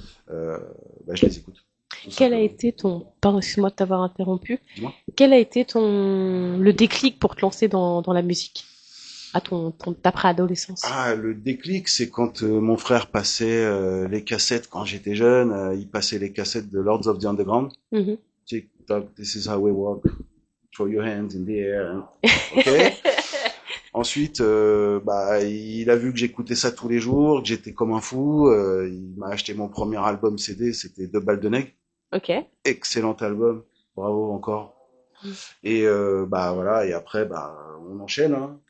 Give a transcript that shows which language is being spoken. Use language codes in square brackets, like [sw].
[fr] Euh, je les écoute, tout Quel a simplement. été ton, pardon, excuse-moi de t'avoir interrompu, Dis-moi. quel a été le déclic pour te lancer dans la musique à ta préadolescence? Le déclic, c'est quand mon frère passait les cassettes quand j'étais jeune. Il passait les cassettes de Lords of the Underground. Mhm. [en] TikTok, this is how we walk. Throw your hands in the air. Ok. [fr] Ensuite, il a vu que j'écoutais ça tous les jours, que j'étais comme un fou. Il m'a acheté mon premier album CD, c'était Deux balles de nègre. Ok. Excellent album, bravo encore. Mm. Et voilà. Et après, on enchaîne. Hein.